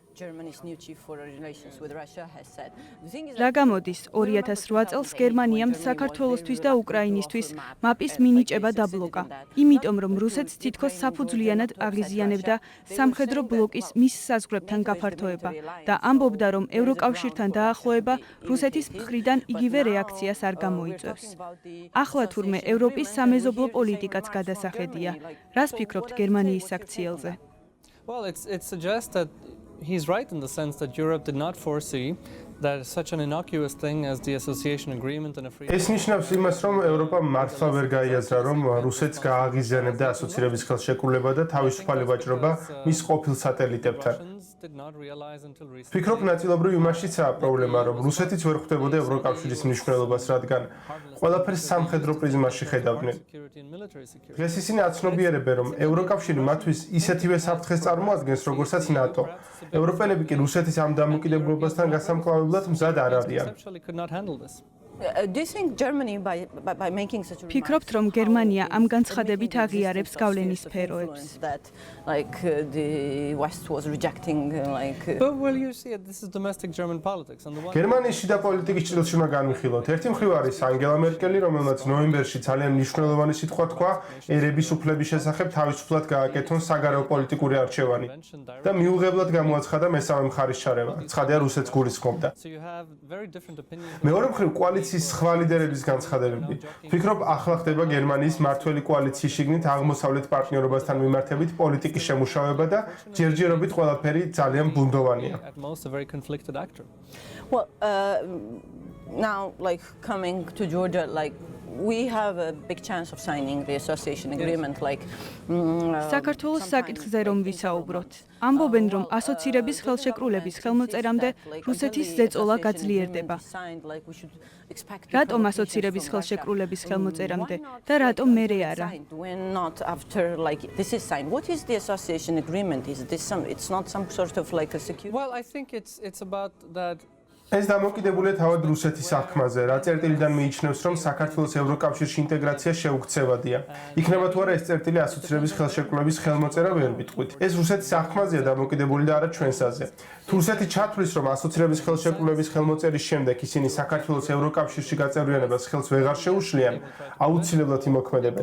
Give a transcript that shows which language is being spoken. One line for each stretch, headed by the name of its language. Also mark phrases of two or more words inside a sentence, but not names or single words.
Georgian: რა გამოდის 2008 წელს გერმანიამ საქართველოსთვის და უკრაინისთვის მაპის მინიჭება დაბლოკა, იმიტომ რომ რუსეთს თითქოს საფუძვლიანად აღიზიანებდა სამხედრო ბლოკის მის საზღვრებთან გაფართოება და ამბობდა, რომ ევროკავშირთან დაახლოება რუსეთის მხრიდან იგივე რეაქციას არ გამოიწვევს. ახლა თურმე ევროპის სამეზობლო პოლიტიკაც გადასახედია. რას ფიქრობთ გერმანიის საქციელზე?
English: Well, it suggests that he's right in the sense that Europe did not foresee that such an innocuous thing as the association agreement and a free
Georgian: ეს ნიშნავს იმას, რომ ევროპა მართლა ვერ გაიაზრა, რომ რუსეთს გააღიზიანებდა ასოცირების ხელშეკრულება და თავისუფალი ვაჭრობა მის ყოფილ სატელიტებთან. ფიქრობ ნაწილობრივ იმაშიცაა პრობლემა, რომ რუსეთიც ვერ ხვდებოდა ევროკავშირის მნიშვნელობას, რადგან ყველაფერს სამხედრო პრიზმაში ხედავდნენ. დღეს ისინი აცნობიერებენ, რომ ევროკავშირი მათთვის ისეთივე საფრთხეს წარმოადგენს, როგორცაც ნატო. ევროპელები კი რუსეთის ამ დამოკიდებულებასთან გასამკლავებლად მზად არ არიან.
English: Do you think Germany by making such a
Georgian: ფიქრობთ, რომ გერმანია ამ განცხადებით აღიარებს გავლენის სფეროებს?
English: Like the West was rejecting like But well, you see, this is domestic German politics on the one.
Georgian: გერმანიის შიდა პოლიტიკის ჭრილში უნდა განვიხილოთ. ერთი მხრივ არის ანგელა მერკელი, რომელმაც ნოემბერში ძალიან მნიშვნელოვანი სიტყვა თქვა ერების უფლების შესახებ თავისუფლად გააკეთონ საგარეო პოლიტიკური არჩევანი და მიუღებლად გამოაცხადა მესამე მხარის ჩარევა. ცხადია რუსეთს გულისხმობდა. მეორე მხრივ კოალიციის სხვა ლიდერების განცხადებები. ფიქრობ, ახლა ხდება გერმანიის მართველი კოალიციის შიგნით აღმოსავლეთ პარტნიორობასთან მიმართებით პოლიტიკის შემუშავება და ჯერჯერობით ყველაფერი ძალიან ბუნდოვანია.
English: Well, now like coming to Georgia, like we have a big chance of signing the association agreement like
Georgian: საქართველოს საკითხზე რომ ვისაუბროთ. ამბობენ, რომ ასოცირების ხელშეკრულების ხელმოწერამდე რუსეთის ზეწოლა გაძლიერდება. რატომ ასოცირების ხელშეკრულების ხელმოწერამდე და რატომ მერე არა?
English: This is signed. What is the association agreement? Is this some? It's not some sort of like a security. Well, I think it's about that.
Georgian: ეს დამოკიდებულია თავად რუსეთის აღქმაზე, რა წერტილიდან მიიჩნევს, რომ საქართველოს ევროკავშირში ინტეგრაცია შეუქცევადია. იქნება თუ არა ეს წერტილი ასოცირების ხელშეკრულების ხელმოწერა ვერ ვიტყვით. ეს რუსეთის აღქმაზეა დამოკიდებული და არა ჩვენსაზე. თუ რუსეთი ჩათვლის, რომ ასოცირების ხელშეკრულების ხელმოწერის შემდეგ ისინი საქართველოს ევროკავშირში გაწევრიანებას ხელს ვეღარ შეუშლიან, აუცილებლად იმოქმედებენ.